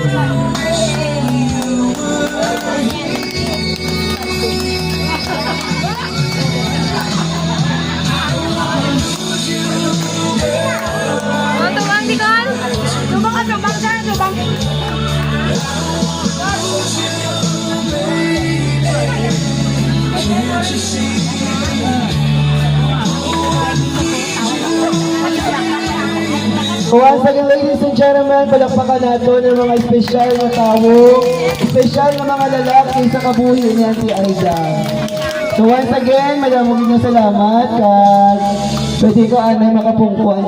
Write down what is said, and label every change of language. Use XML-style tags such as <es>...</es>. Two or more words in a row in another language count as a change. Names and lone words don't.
<hil>O, tubang di kon? Tubang ka, tubang ka, tubang.</hil> <en>Once again, ladies and gentlemen,</en> <tl>palakpakan natin ng mga espesyal na tao, espesyal na mga lalaki</tl> <hil>sa kabuhi niya</hil> <tl>si Aida. So</tl> <en>once again,</en> <tl>maraming salamat at pwede</tl> <hil>ko anay makapungkuan.</hil>